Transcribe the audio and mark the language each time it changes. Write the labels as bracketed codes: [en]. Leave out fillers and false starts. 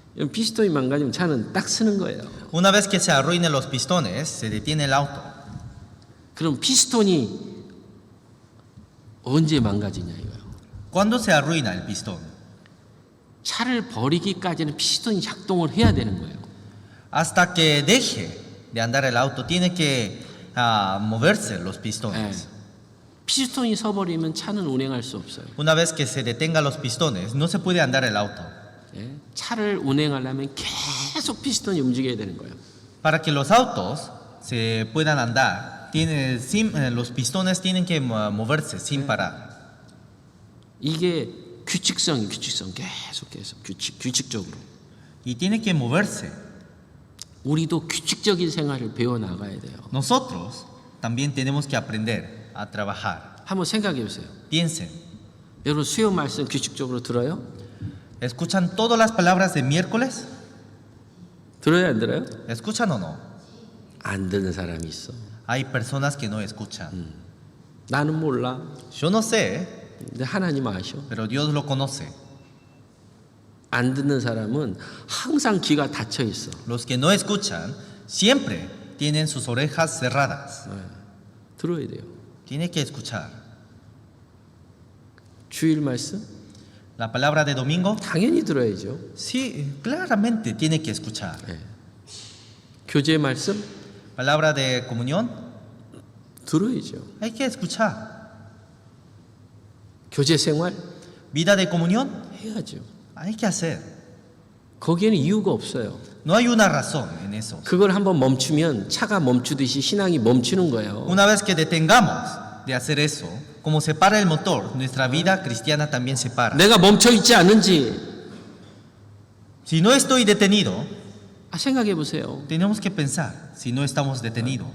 [ko] 피스톤이 망가지면 차는 딱 쓰는 거예요. [es] Una vez que se arruinen los pistones, se detiene el auto. [ko] 그럼 피스톤이 언제 망가지냐 이거예요. [es] ¿Cuándo se arruina el pistón? [ko] 차를 버리기까지는 피스톤이 작동을 해야 되는 거예요. [es] Hasta que deje de andar el auto, tiene que moverse los pistones. [ko] 피스톤이 서버리면 차는 운행할 수 없어요. [es] Una vez que se detengan los pistones, no se puede andar el auto. [ko] 차를 운행하려면 계속 피스톤이 움직여야 되는 거예요. [es] Para que los autos se puedan andar, los pistones tienen que moverse sin parar. [ko] 이게 규칙성 계속 규칙적으로. [es] Y tiene que moverse. [ko] 우리도 규칙적인 생활을 배워 나가야 돼요. [es] Nosotros también tenemos que aprender a trabajar. [ko] 한번 생각해 보세요. [es] Piensen. [ko] 여러분 수요 말씀 규칙적으로 들어요? [es] ¿Escuchan todas las palabras de miércoles? [ko] 들어요, 안 들어요? [es] ¿Escuchan o no? [ko] 안 듣는 사람이 있어. [es] Hay personas que no escuchan. [ko] 나는 몰라. [es] Yo no sé. [ko] 근데 하나님 아셔. [es] pero Dios lo conoce. [ko] 안 듣는 사람은 항상 귀가 닫혀 있어. [es] Los que no escuchan siempre tienen sus orejas cerradas. [ko] 들어야 돼요. [es] Tiene que escuchar. [ko] 주일 말씀 [es] La palabra de domingo, [ko] 당연히 들어야죠. [es] sí, claramente tiene que escuchar. [ko] 교제 말씀 [es] Palabra de comunión, [ko] 들어야죠. [es] hay que escuchar. [ko] 교제 생활 [es] Vida de comunión, [ko] 해야죠. [es] hay que hacer. [ko] 거기에는 이유가 없어요. [es] No hay una razón en eso. [ko] 그걸 한번 멈추면 차가 멈추듯이 신앙이 멈추는 거예요. [es] Una vez que detengamos de hacer eso, como se para el motor, nuestra vida cristiana también se para. [ko] 내가 멈춰 있지 않은지 [es] Si no estoy detenido, [ko] 생각해 보세요. [es] tenemos que pensar si no estamos detenidos.